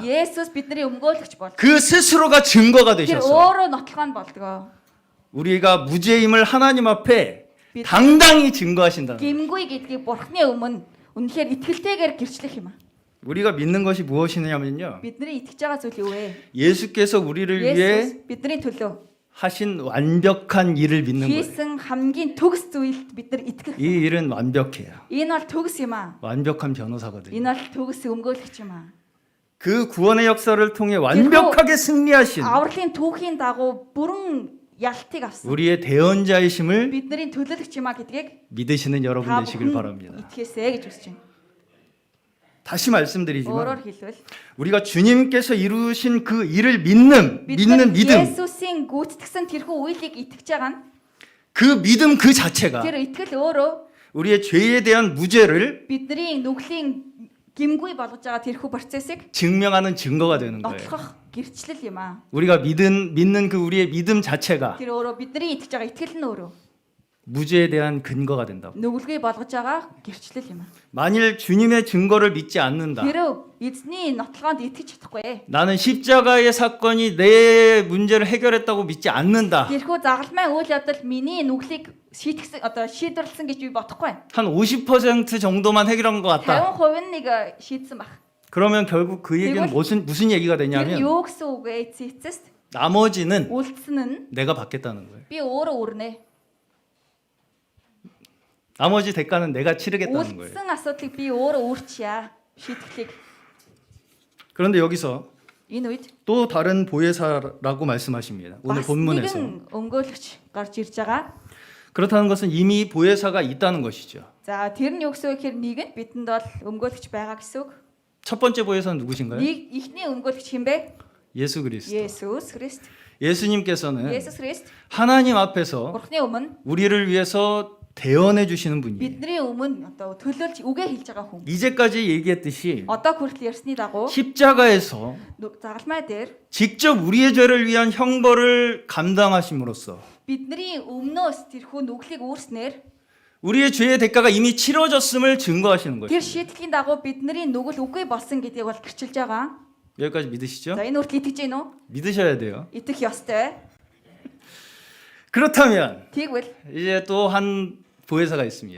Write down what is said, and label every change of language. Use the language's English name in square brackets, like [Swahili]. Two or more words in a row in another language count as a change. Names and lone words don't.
[Mongolian] Есүс бидний өмгөөлөгч бол [Korean] 그 스스로가 증거가 [Mongolian] тэр [Korean] 되셨어. [Mongolian] өөрөө нотлох нь болдгоо. [Korean] 우리가 무죄임을 하나님 앞에 당당히 증거하신다. [Mongolian] Гимгүй гэдгийг Бурхны өмнө үнэхээр итгэлтэйгээр гэрчлэх юм аа. [Korean] 우리가 믿는 것이 무엇이냐면요. [Mongolian] Бидний итгэж байгаа зүйл юу вэ? [Korean] 예수께서 우리를 위해 [Mongolian] Есүс бидний төлөө [Korean] 하신 완벽한 일을 믿는 거예요. [Mongolian] хийсэн хамгийн төгс зүйлд бид нар итгэх. [Korean] 이 일은 완벽해요. [Mongolian] Энэ бол төгс юм аа. [Korean] 완벽한 변호사거든요. [Mongolian] Энэ бол төгс өмгөөлөгч юм аа. [Korean] 그 구원의 역사를 통해 완벽하게 승리하신 [Mongolian] Авралын түүхийн дагуу бүрэн ялтыг авсан. [Korean] 우리의 대언자이심을 [Mongolian] бидний төлөөлөгч юм аа гэдгийг [Korean] 믿으시는 여러분 [Mongolian] та [Korean] 되시길 [Mongolian] бүхэн [Korean] 바랍니다. [Mongolian] итгэхээсэй гэж хүсэж байна. [Korean] 다시 말씀드리지만 [Mongolian] Өөрөөр хэлбэл [Korean] 우리가 주님께서 이루신 그 일을 믿는 [Mongolian] бид нар [Korean] 믿음 [Mongolian] Есүсийн гүйцэтгсэн тэрхүү үеийг итгэж байгаа нь [Korean] 그 믿음 그 자체가 [Mongolian] тэр итгэл өөрөө [Korean] 우리의 죄에 대한 무죄를 [Mongolian] бидний нүглийн гимгүй болгож байгаа тэрхүү процессыг [Korean] 증명하는 증거가 되는 거예요. [Mongolian] нотлох гэрчлэл юм аа. [Korean] 우리가 믿는 그 우리의 믿음 자체가 [Mongolian] Тэр өөрөө бидний итгэж байгаа итгэл нь өөрөө [Korean] 무죄에 대한 근거가 된다고. [Mongolian] нүгэлгүй болгож байгаа гэрчлэл юм аа. [Korean] 만일 주님의 증거를 믿지 않는다. [Mongolian] Тэр эзний нотлогоонд итгэж чадахгүй. [Korean] 나는 십자가의 사건이 내 문제를 해결했다고 믿지 않는다. [Mongolian] Тэрхүү загалмай үйл явдал миний нүглийг шийтгэсэн одоо шийдвэрлсэн гэж би бодохгүй. [Korean] 한 50% 정도만 해결한 것 같다. [Mongolian] 50% нэг шийдсэн баг. [Korean] 그러면 결국 그 얘기는 무슨 얘기가 [Mongolian] Тэр [Korean] 되냐면 [Mongolian] юу гэсэн үг вэ? Эцэст [Korean] 나머지는 [Mongolian] үлдсэн нь [Korean] 내가 받겠다는 거예요. [Mongolian] би өөрөө өрнэ. [Korean] 나머지 대가는 내가 치르겠다는 거예요. [Mongolian] үлдсэн асуудлыг би өөрөө өөрчия. шийтгэлийг. [Korean] 그런데 여기서 [Mongolian] Энэ үед [Korean] 또 다른 보혜사라고 말씀하십니다. 오늘 [Mongolian] бас [Korean] 본문에서. [Mongolian] нэгэн өмгөөлөгч гарч ирж байгаа. [Korean] 그렇다는 것은 이미 보혜사가 있다는 것이죠. [Mongolian] За тэр нь юу гэсэн үг гэхээр нэг нь бидэнд бол өмгөөлөгч байгаа гэсэн үг. [Korean] 첫 번째 보혜사는 누구신가요? [Mongolian] Нэг ихний өмгөөлөгч хэн бэ? [Korean] 예수 그리스도. [Mongolian] Есүс Христ. [Korean] 예수님께서는 [Mongolian] Есүс Христ [Korean] 하나님 앞에서 [Mongolian] Бурхны өмнө [Korean] 우리를 위해서 대언해 주시는 분이에요. [Mongolian] бидний өмнө одоо төлөөлж үгээ хэлж байгаа хүн. [Korean] 이제까지 얘기했듯이 [Mongolian] Одоо хүртэл ярьсны дагуу [Korean] 십자가에서 [Mongolian] загалмай дээр [Korean] 직접 우리의 죄를 위한 형벌을 감당하심으로써 [Mongolian] бидний өмнөөс тэрхүү нүглийг үүрснээр [Korean] 우리의 죄의 대가가 이미 치러졌음을 증거하시는 [Mongolian] тэр [Korean] 것이죠. [Mongolian] шийтгэлийн дагуу бидний нүгэл үгүй болсон гэдгийг бол гэрчилж байгаа. [Korean] 여기까지 믿으시죠? [Mongolian] За энэ хүртэл итгэж гин үү? [Korean] 믿으셔야 돼요. [Mongolian] Итгэх ёстой. [Korean] 그렇다면 [Mongolian] Тэгвэл [Korean] 이제 또 한 보혜사가 있습니다.